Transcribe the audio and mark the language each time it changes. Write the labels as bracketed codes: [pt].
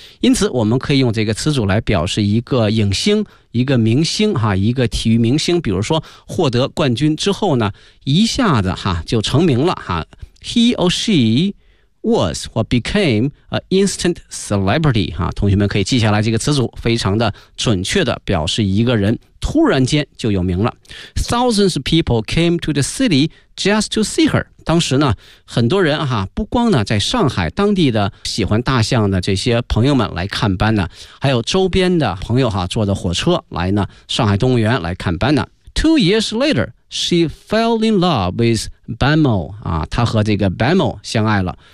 [zh] 因此，我们可以用这个词组来表示一个影星、一个明星哈，一个体育明星。比如说，获得冠军之后呢，一下子哈就成名了哈。 [en] He or she was or became an instant celebrity 哈。 [zh] 同学们可以记下来这个词组，非常的准确的表示一个人突然间就有名了。 [en] Thousands of people came to the city just to see her。 [zh] 当时呢，很多人哈，不光呢在上海当地的喜欢大象的这些朋友们来看班呢，还有周边的朋友哈，坐的火车来呢上海动物园来看班呢。 [en] Two years later, she fell in love with Bamo 啊， [zh] 她和这个 Bamo 相爱了。